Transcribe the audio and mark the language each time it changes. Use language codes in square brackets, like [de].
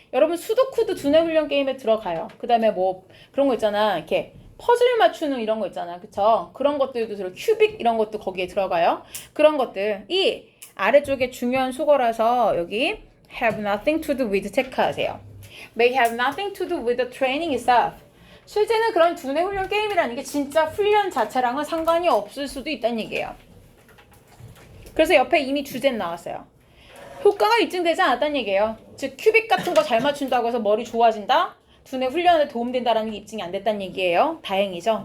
[ko] 여러분 수도쿠도 두뇌 훈련 게임에 들어가요. 그 다음에 뭐 그런 거 있잖아. 이렇게 퍼즐 맞추는 이런 거 있잖아. 그쵸? 그런 것들도 들어. 큐빅 이런 것도 거기에 들어가요. 그런 것들. 이 아래쪽에 중요한 수거라서 여기 [en] have nothing to do with [ko] 체크하세요. [en] May have nothing to do with the training itself. [ko] 실제는 그런 두뇌 훈련 게임이라는 게 진짜 훈련 자체랑은 상관이 없을 수도 있다는 얘기예요. 그래서 옆에 이미 주제는 나왔어요. 효과가 입증되지 않았다는 얘기예요. 즉 큐빅 같은 거 잘 맞춘다고 해서 머리 좋아진다? 두뇌 훈련에 도움된다라는 게 입증이 안 됐다는 얘기예요. 다행이죠.